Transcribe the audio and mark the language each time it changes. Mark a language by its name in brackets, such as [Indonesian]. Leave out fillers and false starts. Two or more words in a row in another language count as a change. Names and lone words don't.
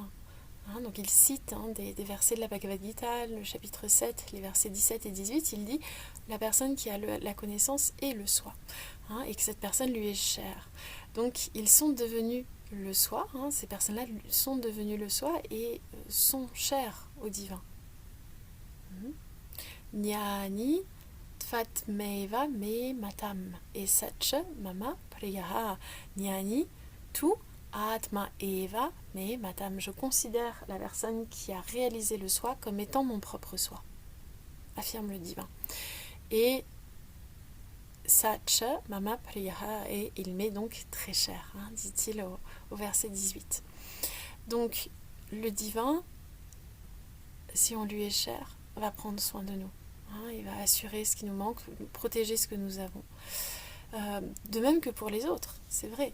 [French] Donc il cite des versets de la Bhagavad Gita, le chapitre 7, les versets 17 et 18. Il dit: la personne qui a la connaissance est le soi, et que cette personne lui est chère. Donc ils sont devenus le soi, ces personnes-là sont devenues le soi et sont chères au divin. [Sanskrit] ज्ञानी त्वात्मैव मे मतम् एषच मम प्रियः. ज्ञानी तु आत्मा एव मे मतम्. [French] Je considère la personne qui a réalisé le soi comme étant mon propre soi, affirme le divin. [Sanskrit] Et सच मम प्रियः, [French] et il m'est donc très cher, dit-il au verset 18. Donc le divin, si on lui est cher, va prendre soin de nous. Il va assurer ce qui nous manque, protéger ce que nous avons. De même que pour les autres, c'est vrai.